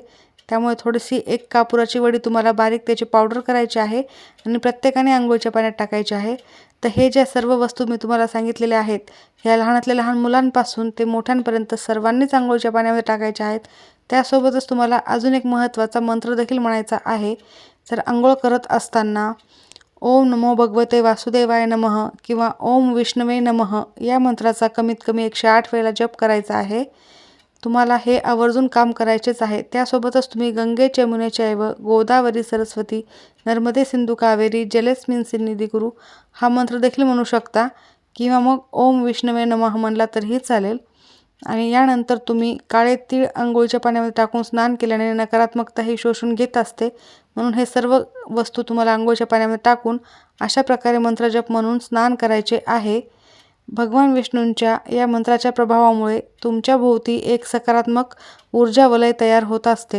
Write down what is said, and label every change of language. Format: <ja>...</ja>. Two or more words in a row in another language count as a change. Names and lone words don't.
<mr>त्यामुळे थोडीशी एक कापुराची वडी तुम्हाला बारीक त्याची पावडर करायची आहे आणि प्रत्येकाने अंघोळीच्या पाण्यात टाकायची आहे. तर हे ज्या सर्व वस्तू मी तुम्हाला सांगितलेल्या आहेत ह्या लहानातल्या लहान मुलांपासून ते मोठ्यांपर्यंत सर्वांनीच अंघोळीच्या पाण्यामध्ये टाकायच्या आहेत. त्यासोबतच तुम्हाला अजून एक महत्त्वाचा मंत्र देखील म्हणायचा आहे. तर अंघोळ करत असताना</mr> <sa>ओम नमो भगवते वासुदेवाय नमः</sa> <mr>किंवा</mr> <sa>ओम विष्णवे नमः</sa> <mr>या मंत्राचा कमीत कमी 108 वेळेला जप करायचा आहे. तुम्हाला हे आवर्जून काम करायचेच आहे. त्यासोबतच तुम्ही</mr> <sa>गंगे यमुने चैव गोदावरी सरस्वती नर्मदे सिंधू कावेरी जलेस्मिन् सन्निधी कुरु</sa> <mr>हा मंत्र देखील म्हणू शकता किंवा मग</mr> <sa>ओम विष्णवे नमः</sa> <mr>म्हणला तरीही चालेल. आणि यानंतर तुम्ही काळे तीळ अंघोळीच्या पाण्यामध्ये टाकून स्नान केल्याने नकारात्मकता ही शोषून घेत असते. म्हणून हे सर्व वस्तू तुम्हाला अंघोळीच्या पाण्यामध्ये टाकून अशा प्रकारे मंत्रजप म्हणून स्नान करायचे आहे. भगवान विष्णूंच्या या मंत्राच्या प्रभावामुळे तुमच्या भोवती एक सकारात्मक ऊर्जा वलय तयार होत असते.</mr>